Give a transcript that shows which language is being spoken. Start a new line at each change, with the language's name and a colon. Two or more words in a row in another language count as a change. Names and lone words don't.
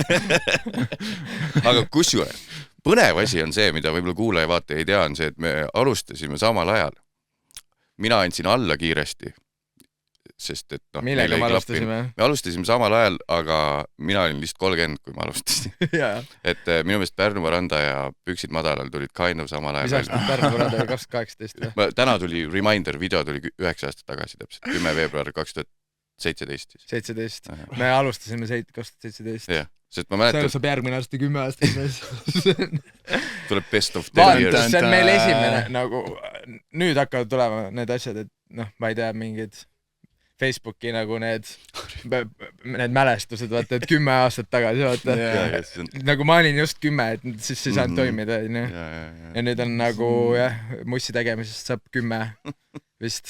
Estonian: Aga kusjuures, põnev asi on see, mida võib-olla kuulaja vaata ei tea, on see, et me alustasime samal ajal. Mina andsin alla kiiresti, sest et millega me alustasime? Me alustasime samal ajal, aga mina olin lihtsalt 30, kui ma alustasin. Et minu meelest Pärnu Varanda ja Püksid madalal tulid
English: kind of
Estonian: samal ajal. Mis aastat Pärnu Varanda oli 2018? Täna tuli reminder, video tuli 9 aastat tagasi täpselt, 10 veebruar 2017. 17. Me alustasime 2017. Jah, sest ma mäletan... See saab järgmine aasta 10 aastat. Tuleb
English: best of 10 years.
Estonian: See on meil esimene, nagu nüüd hakkavad tulema need asjad, et ma ei tea, mingid Facebooki nagu need mälestused, vaata, et 10 aastat tagasi, vaata. Nagu ma olin just 10, et siis ei saanud toimida. Ja nüüd on nagu, mussi tegemisest saab 10 vist.